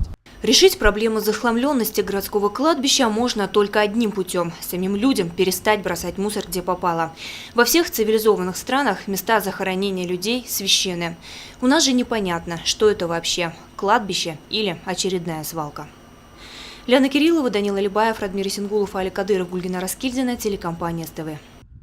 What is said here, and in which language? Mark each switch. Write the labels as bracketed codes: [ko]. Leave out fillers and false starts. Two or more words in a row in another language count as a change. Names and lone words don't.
[ru] Решить проблему захламленности городского кладбища можно только одним путем – самим людям перестать бросать мусор, где попало. Во всех цивилизованных странах места захоронения людей священны. У нас же непонятно, что это вообще – кладбище или очередная свалка. Лиана Кириллова, Данила Либаев, Радмир Исенгулов, Али Кадыров, Гульгина Раскильдина, телекомпания СТВ.